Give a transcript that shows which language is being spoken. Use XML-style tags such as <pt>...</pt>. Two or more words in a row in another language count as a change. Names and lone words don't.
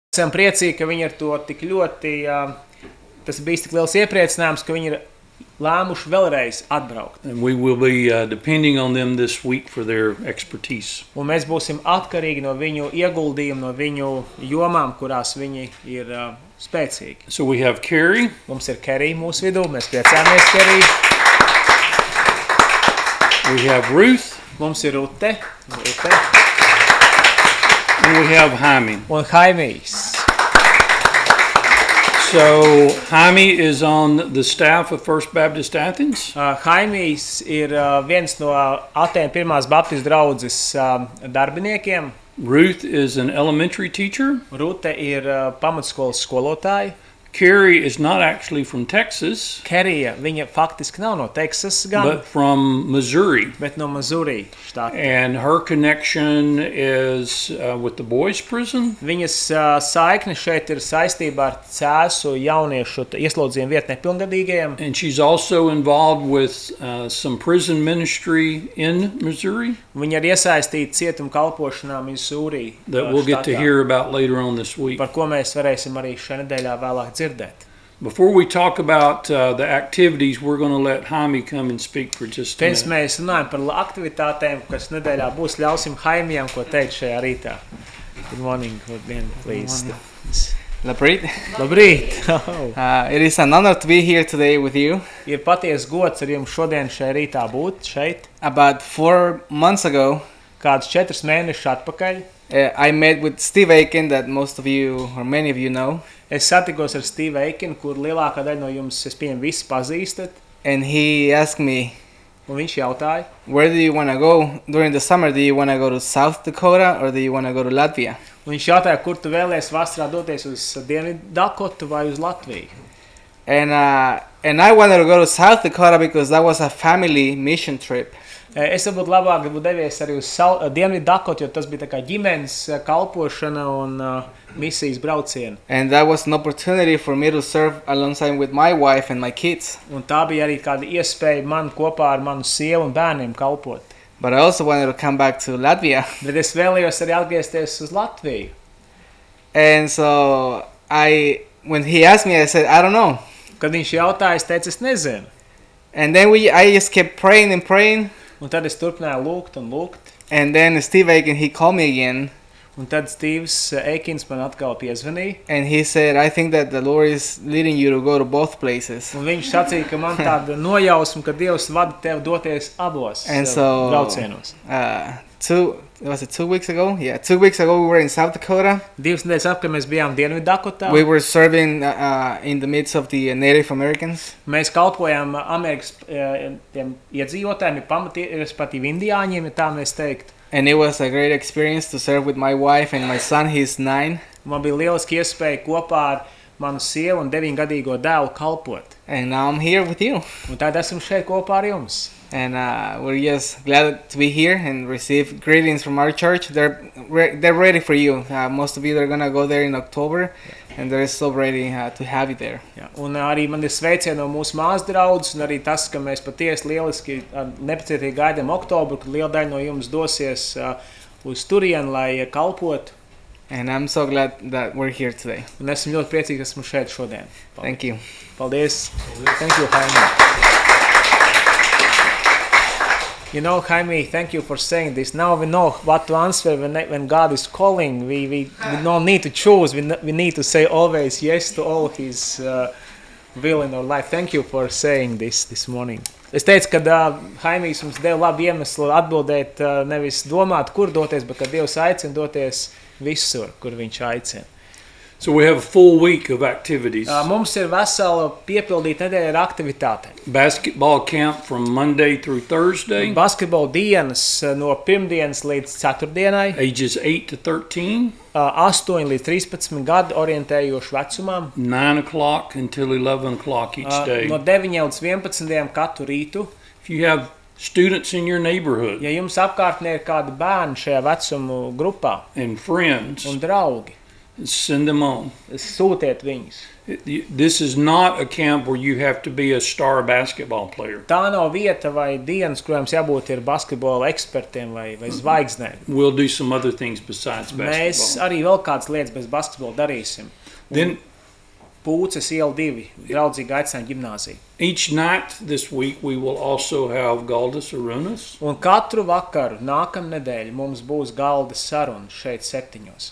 <lv>Esam priecīgi, ka viņi ar to tik ļoti, tas bijis tik liels iepriecinājums, ka viņi ir lēmuši vēlreiz atbraukt.</lv> <en>And we will be depending on them this week for their expertise.</en> <lv>Un mēs būsim atkarīgi no viņu ieguldījumu, no viņu jomām, kurās viņi ir spēcīgi.</lv> <en>So we have Carrie.</en> <lv>Mums ir Kerija mūsu vidū, mēs priecājamies, Kerija.</lv> <en>We have Ruth.</en> <lv>Mums ir Rute.</lv> <en>And we have Jaime.</en> <lv>Un Haimijs.</lv> <en>So Jaime is on the staff of First Baptist Athens.</en> <lv>Haimijs ir viens no Atēnu pirmās baptistu draudzes darbiniekiem.</lv> <en>Ruth is an elementary teacher.</en> <lv>Rute ir pamatskolas skolotāja.</lv> <en>Carrie is not actually from Texas,</en> <lv>Kerija, viņa faktiski nav no Teksas gan,</lv> <en>but from Missouri.</en> <lv>bet no Missouri štata.</lv> <en>And her connection is with the boys' prison.</en> <lv>Viņas saikne šeit ir saistībā ar Cēsu jauniešu ieslodzījumu vietu nepilngadīgajiem.</lv> <en>And she's also involved with some prison ministry in Missouri</en> <lv>Viņa ir iesaistīta cietuma kalpošanā Missouri</lv> <en>that we'll get to</en> <lv>štatā,</lv> <en>hear about later on this week.</en> <lv>par ko mēs varēsim arī šajā nedēļā vēlāk dzirdēt.</lv> <en>Before we talk about the activities, we're going to let Jaime come and speak for just a</en> <lv>Pirms</lv> <en>minute.</en> <lv>mēs runājam par aktivitātēm, kas nedēļā būs, ļausim Haimijam ko teikt šajā rītā.</lv> <en>Good morning, again, please.</en> <lv>Labrīt. Labrīt!</lv> <en>Oh. It is an honor to be here today with you.</en> <lv>Ir paties gods ar jums šodien šajā rītā būt šeit.</lv> <en>About 4 months ago,</en> <lv>Kādus 4 mēnešus atpakaļ</lv> <en>I met with Steve Aiken, that most of you or many of you know,</en> <lv>es satikos ar Steve Aikenu, kur lielākā daļa no jums, es pieņemu, visi pazīstat.</lv> <en>and he asked me,</en> <lv>Un viņš jautāja,</lv> <en>where do you want to go during the summer? Do you want to go to South Dakota or do you want to go to Latvia?</en> <lv>un viņš jautāja, kur tu vēlies vasarā doties uz Dienvidu Dakotu vai uz Latviju.</lv> <en>And I wanted to go to South Dakota because that was a family mission trip.</en> <lv>Es varbūt labāk būtu devies arī uz Dienvidu Dakotu, jo tas bija tā kā ģimenes kalpošana un misijas brauciena.</lv> <en>And that was an opportunity for me to serve alongside with my wife and my kids.</en> <lv>Un tā bija arī kāda iespēja man kopā ar manu sievu un bērniem kalpot.</lv> <en>But I also wanted to come back to Latvia.</en> <lv>Bet es vēlējos arī atgriezties uz Latviju.</lv> <en>And so when he asked me, I said, I don't know.</en> <lv>Kad viņš jautāja, es teicu, es nezinu.</lv> <en>And then I just kept praying and praying.</en> <lv>Un tad es turpināju lūgt un lūgt.</lv> <en>And then Steve Aiken, he called me again.</en> <lv>Un tad Steves Aikins man atkal piezvanīja.</lv> <en>And he said, I think that the Lord is leading you to go to both places.</en> <lv>Un viņš sacīja, ka man tāda nojausma, ka Dievs vada tevi doties abos</lv> <en>And so,</en> <lv>braucienos.</lv> <en>2 weeks ago? Yeah, 2 weeks ago we were in South Dakota.</en> <lv>2 nedēļas apkārt mēs bijām Dienvidu Dakotā.</lv> <en>We were serving in the midst of the Native Americans.</en> <lv>Mēs kalpojām Amerikas tiem iedzīvotājiem, respektīvi indiāņiem, ja tā mēs teikt.</lv> <en>And it was a great experience to serve with my wife and my son. He's 9.</en> <lv>Man bija lieliski iespēja kopā ar manu sievu un 9-gadīgo dēlu kalpot.</lv> <en>And now I'm here with you.</en> <lv>Un tad esam šeit kopā ar jums.</lv> <en>And we're just glad to be here and receive greetings from our church. They're ready for you. Most of you are going to go there in October. And they're so ready to have you there.</en> <lv>Jā. Un arī man ir sveicieni no mūsu māsu draudzes, un arī tas, ka mēs patiesi lieliski nepacietīgi gaidām oktobru, kad liela daļa no jums dosies uz turienu, lai kalpotu.</lv> <en>And I'm so glad that we're here today.</en> <lv>Un esmu ļoti priecīgi, ka esmu šeit šodien.</lv> <en>Thank you. Paldies. Thank you, Jaime. You know, Jaime, thank you for saying this. Now we know what to answer when God is calling. We don't need to choose. We need to say always yes to all His will in our life. Thank you for saying this morning.</en> <lv>Es teicu, ka Haimijs mums deva labu iemeslu atbildēt, nevis domāt, kur doties, bet ka Dievs aicina doties visur, kur viņš aicina.</lv> <en>So we have a full week of activities.</en> <lv>Mums ir vesela piepildīta nedēļa ar aktivitātēm.</lv> <en>Basketball camp from Monday through Thursday.</en> <lv>Basketbola dienas no pirmdienas līdz ceturtdienai.</lv> <en>Ages 8 to 13.</en> <lv>8 līdz 13 gadu orientējošu vecumam.</lv> <en>9 o'clock until 11 o'clock each day.</en> <lv>No 9 līdz 11 katru rītu.</lv> <en>If you have students in your neighborhood.</en> <lv>Ja jums apkārtnē ir kādi bērni šajā vecumu grupā.</lv> <en>And friends.</en> <lv>Un draugi.</lv> <en>Send them on.</en> <lv>Sūtiet viņus.</lv> <en>This is not a camp where you have to be a star basketball player.</en> <lv>Tā nav vieta vai dienas, kurām jābūt ir basketbola ekspertiem vai zvaigznēm.</lv> <en>We'll do some other things besides</en> <lv>Mēs</lv> <en>basketball.</en> <lv>arī vēl kādas lietas bez basketbola darīsim.</lv> <en>Then</en> <lv>Pūces iela 2, draudzīga aicinājuma ģimnāzija.</lv> <en>each night this week we will also have</en> <lv>Galdas Arunas. Un katru vakaru nākamnedēļ mums būs galda saruna šeit 7.</lv>